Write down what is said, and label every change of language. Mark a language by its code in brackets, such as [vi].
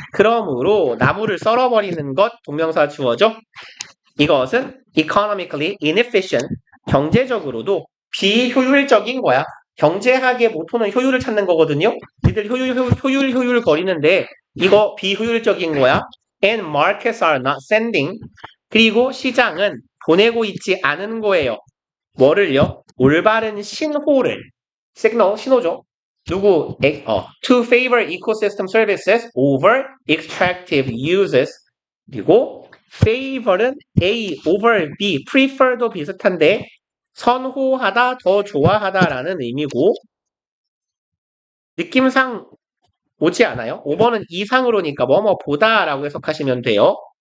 [ko] 그러므로 나무를 썰어버리는 것 동명사 주어죠. 이것은 [en] economically inefficient. [ko] 경제적으로도 비효율적인 거야. 경제학의 모토는 효율을 찾는 거거든요. 니들 효율 거리는데 이거 비효율적인 거야. [en] And markets are not sending. [ko] 그리고 시장은 보내고 있지 않은 거예요. 뭐를요? 올바른 신호를. 시그널, 신호죠. 누구? [en] To favor ecosystem services over extractive uses. [ko] 그리고 favor은 A over B, prefer도 비슷한데 선호하다, 더 좋아하다라는 의미고 느낌상 오지 않아요? 5번은 이상으로니까 뭐뭐 보다라고 해석하시면 돼요.